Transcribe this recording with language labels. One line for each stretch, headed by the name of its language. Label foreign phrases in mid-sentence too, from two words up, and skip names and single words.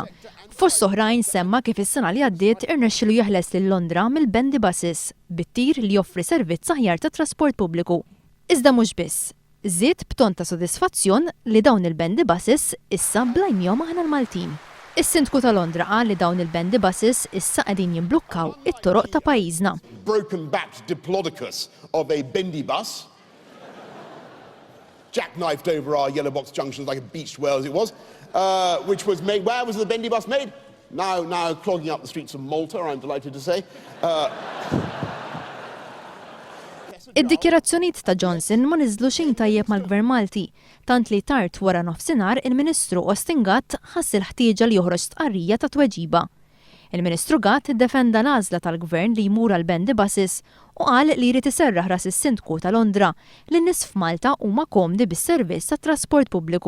Maltese: Fost oħrajn semma kif is-sena li għaddiet irnexxielu jeħles lil Londra mill-
English: Bendy Buses
Maltese: bit-tir li joffri servizz aħjar ta' trasport pubbliku. Iżda mhux biss. Żied b'ton ta' sodisfazzjon li dawn il-
English: Bendy Buses
Maltese: issa blajmihom aħna l-Maltin. Is-Sindku ta' Londra qal li dawn il-
English: Bendy Buses
Maltese: issa qegħdin jimblukkaw it-toroq ta' pajjiżna.
English: Broken-backed diplodocus of a bendy bus, jackknifed over our yellow box junctions like a beached whale as it was, which was made. Where was the bendy bus made? Now clogging up the streets of Malta, I'm delighted to say.
Maltese: Id-dikjerazzjonijiet ta' Johnson ma niżlu xejn tajjeb mal-Gvern Malti, tant li tard wara nofsinhar il-Ministru Austin Gatt ħass il-ħtieġa li joħroġ stqarrija ta' tweġiba. Il-Ministru Gatt iddefenda l-għażla tal-Gvern li jmur għal
English: Bendy Buses
Maltese: u qal li jrid iserraħ ras is-Sindku ta' Londra li n-nies f'Malta huma komdi bis-servizz tat-trasport pubbliku.